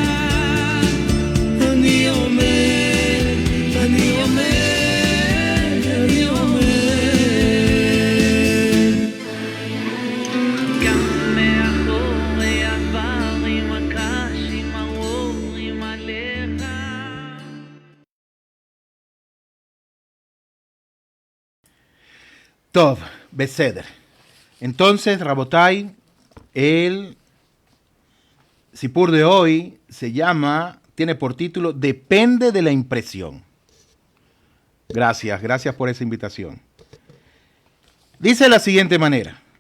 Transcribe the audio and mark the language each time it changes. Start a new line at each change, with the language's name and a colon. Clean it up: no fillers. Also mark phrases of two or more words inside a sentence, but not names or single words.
Hebrew: אני עומד, אני עומד, אני עומד. גם מאחורי הדברים הקשים העוברים עליך. טוב, בסדר.
Spanish: Entonces, Rabotai, el Sipur de hoy se llama, tiene por título Depende de la impresión. Gracias por esa invitación. Dice de la siguiente manera.